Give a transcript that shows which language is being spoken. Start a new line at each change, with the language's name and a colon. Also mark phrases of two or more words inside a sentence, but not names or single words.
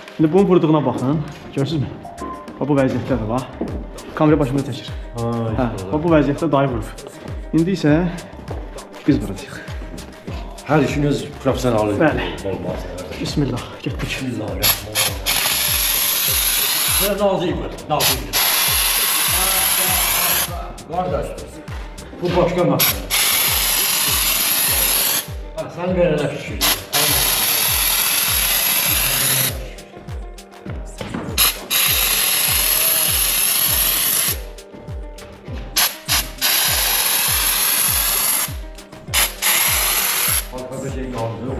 Turkish: Şimdi bunun vurduğuna baxın.
Azerbaijani: Görürsünüzmü? Bu vəziyyətdədir bax. Kamera başımda çəkir. Hə, bu vəziyyətdə dayı vurub. İndi isə biz vuracağıq. Hər işin öz professional Bəli. olmaz. Bismillah, getdik. Bismillahirrahmanirrahim.
Turkish: Böyle nazik var, nazik. Kardeş, bu başka mesele. Sen verene şükür. Başka bir şey kaldı yok.